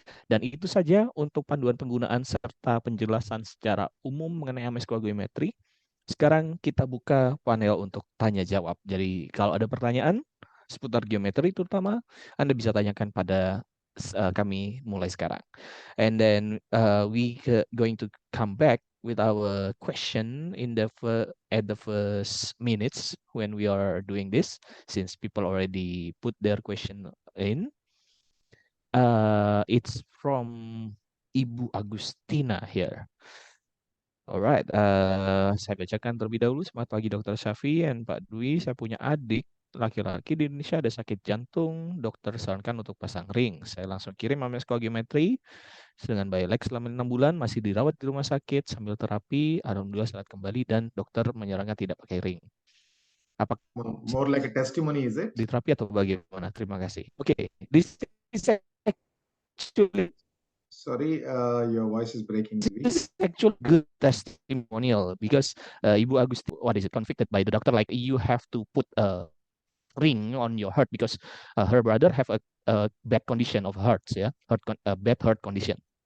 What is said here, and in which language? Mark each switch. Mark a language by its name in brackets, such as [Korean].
[Indonesian] Dan itu saja untuk panduan penggunaan serta penjelasan secara umum mengenai Amesco Geometry. Sekarang kita buka panel untuk tanya jawab. Jadi kalau ada pertanyaan seputar geometri terutama, Anda bisa tanyakan pada kami mulai sekarang. [English] And then we going to come back with our question at the first minutes when we are doing this, since people already put their question in. It's from Ibu Agustina here. [Indonesian] Alright, saya bacakan terlebih dahulu. Selamat pagi Dr. Shafi dan Pak Dwi. Saya punya adik laki-laki di Indonesia ada sakit jantung. Dokter sarankan untuk pasang ring. Saya langsung kirim Amesco Geometry dengan Biolex selama 6 bulan. Masih dirawat di rumah sakit sambil terapi. Alhamdulillah saat kembali dan dokter menyarankan tidak pakai ring. Apa [English] more like a testimony, is it? [Indonesian] Di terapi atau bagaimana? Terima kasih. [English] Okay, this is actually, sorry, your voice is breaking. This is actually good testimonial because Ibu Agustina, convicted by the doctor, like you have to put a ring on your heart because her brother have a bad condition of hearts, bad heart condition.